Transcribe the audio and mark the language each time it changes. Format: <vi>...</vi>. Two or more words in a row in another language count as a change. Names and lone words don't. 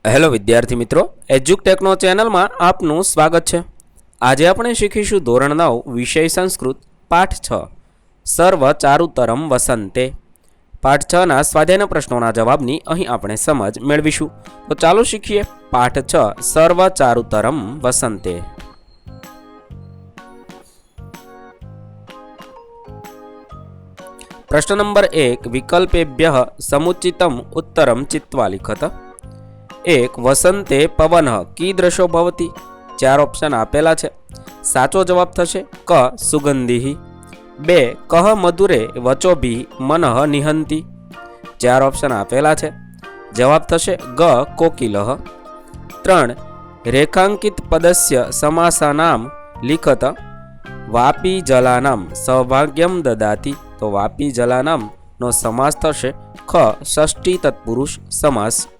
<gu>હેલો વિદ્યાર્થી મિત્રો, એજ્યુકટેકનો ચેનલમાં આપનું સ્વાગત છે। આજે આપણે શીખીશું ધોરણ 9 વિષય સંસ્કૃત પાઠ 6 સર્વ ચારુતરમ વસંતે। પાઠ 6 ના સ્વાધ્યાયના પ્રશ્નોના જવાબની અહીં આપણે સમજ મેળવીશું। તો ચાલો શીખીએ પાઠ 6 સર્વ ચારુતરમ વસંતે।</gu> <sa>प्रश्न नंबर 1 विकल्पेभ्यः समुचितम उत्तरम चित्वा लिखत। 1 वसंते पवन कीदृशो भवति।</sa> <gu>4 ઑપ્શન આપેલા છે। સાચો જવાબ થશે ક સુગંધી।</gu> <sa>2 कह मधुरे वचोभि मनः निहंति।</sa> <gu>4 ઑપ્શન આપેલા છે। જવાબ થશે ગ કોકિલઃ।</gu> <sa>3 रेखांकित पदस्य समासानां लिखत। वापी जलानां सौभाग्यम ददाति।</sa> <gu>तो</gu> <sa>वापी जलानाम</sa> <gu>નો સમાસ થશે ખ ષષ્ઠી તત્પુરુષ સમાસ।</gu>